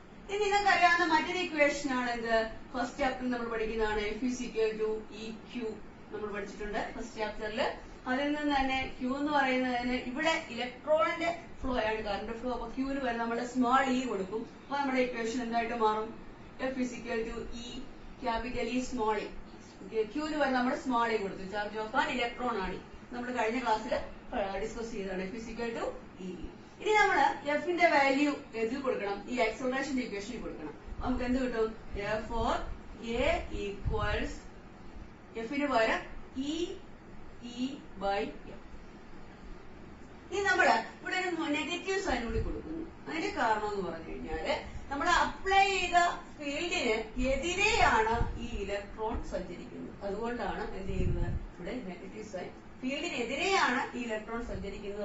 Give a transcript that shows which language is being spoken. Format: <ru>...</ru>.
<ml>ഇനി നിങ്ങൾക്കറിയാവുന്ന മറ്റൊരു ഇക്വേഷൻ ആണ് എന്ത്? ഫസ്റ്റ് ചാപ്റ്ററിൽ നമ്മൾ പഠിക്കുന്നതാണ്. F = Eq നമ്മൾ പഠിച്ചിട്ടുണ്ട് ഫസ്റ്റ് ചാപ്റ്ററിൽ. അതിൽ നിന്ന് തന്നെ ക്യൂ എന്ന് പറയുന്നതിന് ഇവിടെ ഇലക്ട്രോണിന്റെ ഫ്ലോ ആണ് കറണ്ട് ഫ്ലോ. അപ്പൊ ക്യൂവിന് വരെ നമ്മൾ സ്മോൾ ഇ കൊടുക്കും. അപ്പൊ നമ്മുടെ ഇക്വേഷൻ എന്തായിട്ട് മാറും?</ml> <en>F is equal to E capital E small e.</en> <ml>ക്യൂവിന് വരെ നമ്മൾ സ്മോൾ ഇ കൊടുത്തു. ചാർജ് ഓഫ് ആൻ ഇലക്ട്രോൺ ആണ്. നമ്മൾ കഴിഞ്ഞ ക്ലാസ്സിൽ ഡിസ്കസ് ചെയ്തതാണ്.</ml> <en>F is equal to E.</en> <ml>ഇനി നമ്മൾ എഫിന്റെ വാല്യൂ എതിൽ കൊടുക്കണം? ഈ ആക്സലറേഷന്റെ ഇക്വേഷനിൽ കൊടുക്കണം. നമുക്ക് എന്ത് കിട്ടും?</ml> <en>Therefore A equals</en> <ml>എഫിന് പകരം</ml> <en>E/M.</en> <ml>ഇനി നമ്മള് ഇവിടെ ഒരു നെഗറ്റീവ് സൈൻ കൂടി കൊടുക്കുന്നു. അതിന്റെ കാരണം എന്ന് പറഞ്ഞു കഴിഞ്ഞാല് നമ്മൾ അപ്ലൈ ചെയ്ത ഫീൽഡിന് എതിരെയാണ് ഈ ഇലക്ട്രോൺ സഞ്ചരിക്കുന്നത്. അതുകൊണ്ടാണ് എന്ത് ചെയ്യുന്നത്? ഇവിടെ നെഗറ്റീവ് സൈൻ. ഫീൽഡിനെതിരെയാണ് ഈ ഇലക്ട്രോൺ സഞ്ചരിക്കുന്നത്.</ml>